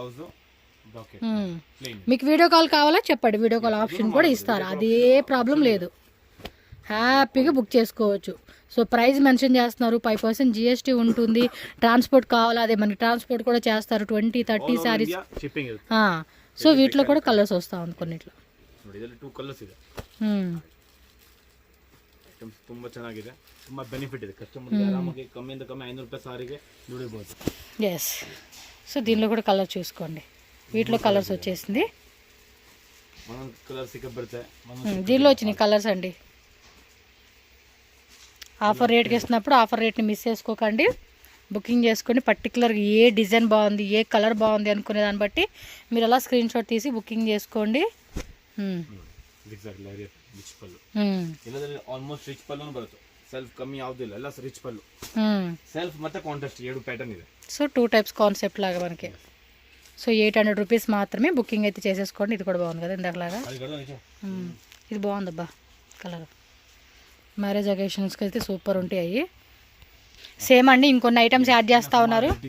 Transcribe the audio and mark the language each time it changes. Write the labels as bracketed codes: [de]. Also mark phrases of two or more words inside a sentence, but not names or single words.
[te] మీకు [en] video call [te] కావాలా చెప్పండి, [en] video call option [te] కూడా ఇస్తారు. అదే ప్రాబ్లం లేదు, హ్యాపీగా బుక్ చేసుకోవచ్చు. [en] so price mention [te] చేస్తున్నారు. 5% GST ఉంటుంది. ట్రాన్స్పోర్ట్ కావాలా, అదే మనకి ట్రాన్స్పోర్ట్ కూడా చేస్తారు. 20, 30 శారీస్. సో వీటిలో కూడా కలర్స్ వస్తూ ఉంది కొన్నిట్లో. [kn] ತುಂಬಾ ಚೆನ್ನಾಗಿದೆ, ತುಂಬಾ ಬೆನಿಫಿಟ್ ಇದೆ. ಕಸ್ಟಮರ್ಗೆ ಆರಾಮಾಗಿ ಕಮ್ಮಿಯಿಂದ ಕಮ್ಮಿ 500 ರೂಪಾಯಿ ಸಾರಿಗೆ ದುಡಿಬಹುದು. [en] yes, so [te] దీనిలో కూడా కలర్ చూసుకోండి. వీటిలో కలర్స్ వచ్చేసింది. [kn] ಒಂದೊಂದು ಕಲರ್ ಸಿಕ್ಕ ಬರುತ್ತೆ [te] దీనిలో వచ్చినాయి కలర్స్ అండి. [en] offer rateకి [te] ఇస్తున్నప్పుడు [en] offer rateని [te] మిస్ చేసుకోకండి. బుకింగ్ చేసుకొని పర్టికులర్గా ఏ డిజైన్ బాగుంది, ఏ కలర్ బాగుంది అనుకునే దాన్ని బట్టి మీరు అలా [en] screen shot [te] తీసి బుకింగ్ చేసుకోండి. [kn] ರಿಚ್ ಪಲ್ಲು ಇಲ್ಲದ್ರೆ [en] almost rich [kn] ಪಲ್ಲು ಬರುತ್ತೆ. ಸೆಲ್ಫ್ ಕಮ್ಮಿ ಯಾವುದಿಲ್ಲ, ಎಲ್ಲ ರಿಚ್ ಪಲ್ಲು. ಸೆಲ್ಫ್ ಮತ್ತೆ ಕಾಂಟ್ರಾಸ್ಟ್ 7 ಪ್ಯಾಟರ್ನ್ ಇದೆ. [en] so 2 types concept [te] లాగా మనకి. [en] so 800 rupees [te] మాత్రమే బుకింగ్ అయితే చేసేసుకోండి. ఇది కూడా బాగుంది కదా ఇందాకలాగా. ఇది బాగుందబ్బా కలర్. [en] marriage occasionsకి [te] అయితే సూపర్ ఉంటాయి. సేమ్ అండి, ఇంకొన్ని [en] items add [te] చేస్తా ఉన్నారు.